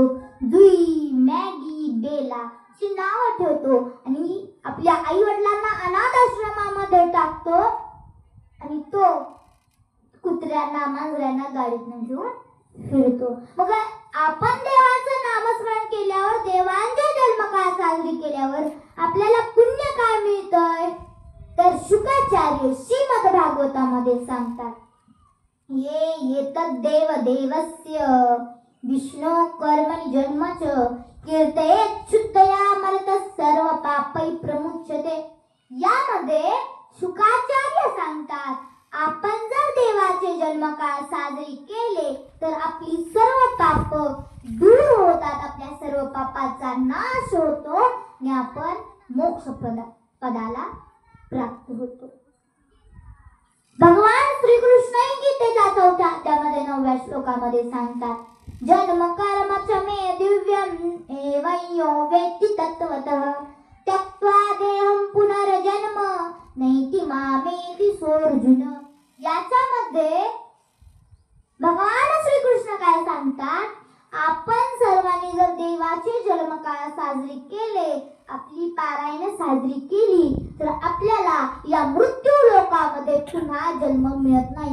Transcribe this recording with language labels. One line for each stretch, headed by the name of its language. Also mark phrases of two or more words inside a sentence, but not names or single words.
Marathi: जुई मॅगी बेला ची नावं ठेवतो आणि आपल्या आई वडिलांना अनाथ आश्रमामध्ये टाकतो आणि तो कुत्र्यांना मांजरांना गाडीतून घेऊन फिरतो. मग आपण देवाचं नामस्मरण केल्यावर देवांचे जन्मकाळ साजरी केल्यावर आपल्याला पुण्य काय मिळतंय तर शुकाचार्य श्रीमद भागवतामध्ये सांगतात
Sanskrit: ये येतद् देव देवस्य विष्णु कर्मणि जन्मच कीर्तयेत् शुद्धया मरतः सर्व पापै प्रमुच्यते.
Marathi: यामध्ये शुकाचार्य सांगतात आपण जर देवाचे जन्मकाळ साजरी केले तर आपली सर्व पाप दूर होतात, आपल्या सर्व पापाचा नाश होतो आणि आपण मोक्ष पदाला प्राप्त होतो. भगवान श्रीकृष्णही गीतेच्या 4थ्या अध्यायामध्ये 9व्या श्लोकामध्ये सांगतात,
Sanskrit: जन्म कर्म च मे दिव्यम एवयो वेत्ति तत्त्वतः त्यक्त्वा देहं पुनर्जन्म नैति मामेति सोऽर्जुन.
Marathi: याच्यामध्ये भगवान श्रीकृष्ण काय सांगतात, आपण सर्वांनी जर देवाचे जन्मकाळ साजरे केले, आपली पारायण साजरी केली, तर आपल्याला या मृत्यू लोकामध्ये पुन्हा जन्म मिळत नाही.